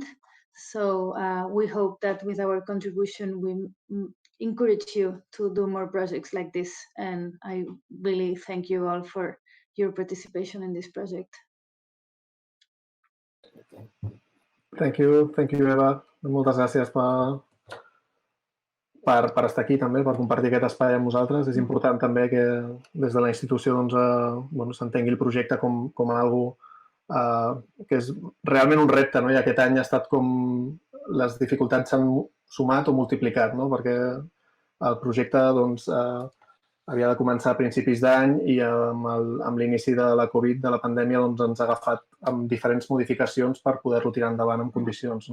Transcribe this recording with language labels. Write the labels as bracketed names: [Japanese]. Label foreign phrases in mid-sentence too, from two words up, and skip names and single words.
[English] So we hope that with our contribution, we encourage you to do more projects like this. And I really thank you all for your participation in this project. Thank you, Eva. [Catalan] Moltes gràcies per estar aquí també, per compartir aquest espai amb nosaltres. És important també que des de la institució s'entengui el projecte com algo que és realment un repte, i aquest any ha estat com les dificultats s'han sumat o multiplicat, perquè el projecte havia de començar a principis d'any i amb l'inici de la Covid, de la pandèmia, ens ha agafat amb diferents modificacions per poder-lo tirar endavant en condicions.